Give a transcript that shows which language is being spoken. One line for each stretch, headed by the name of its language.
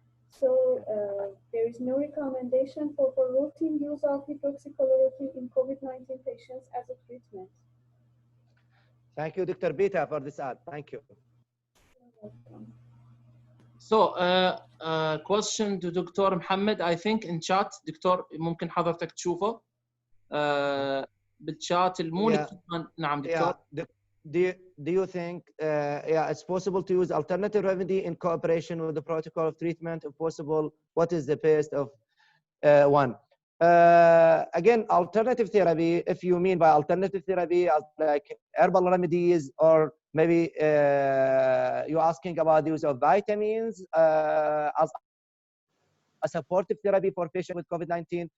English: So there is no recommendation for routine use of hydroxychloroquine in COVID-19 patients as a treatment. Thank you, Dr. Bita, for this ad. Thank you. So, question to Dr. Mohammed, I think in chat.
Arabic: دكتور ممكن حضرتك تشوفه بالchat المولد. نعم دكتور.
English: Do you think it's possible to use alternative remedy in cooperation with the protocol of treatment? If possible, what is the best of one? Again, alternative therapy, if you mean by alternative therapy as like herbal remedies, or maybe you're asking about the use of vitamins as a supportive therapy for patients with COVID-19.